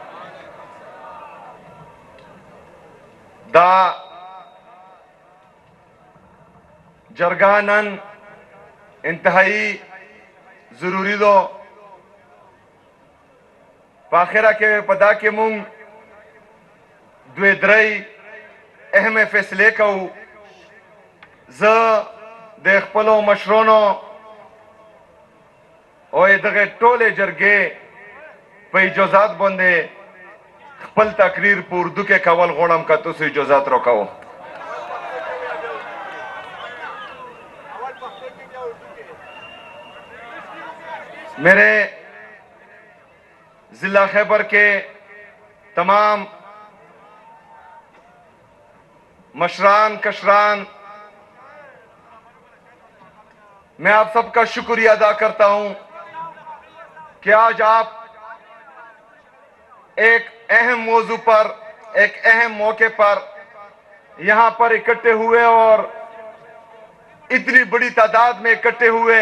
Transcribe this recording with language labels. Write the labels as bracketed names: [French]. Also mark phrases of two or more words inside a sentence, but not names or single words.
[Pashto] دا جرګه نن انتہائی ضروری دو په آخره کې په دا کې مونږ دوی درې اهمه فیصلې کوو. زه د خپلو مشرانو او دغه ټولې جرګې په اجازات باندې خپل تقریر په اردو کې کول غواړم که تاسو اجازت راکوو. [Urdu] میرے ضلع خیبر کے تمام مشران کشران میں آپ سب کا شکریہ ادا کرتا ہوں کہ آج آپ ایک اہم موضوع پر ایک اہم موقع پر یہاں پر اکٹھے ہوئے اور اتنی بڑی تعداد میں اکٹھے ہوئے.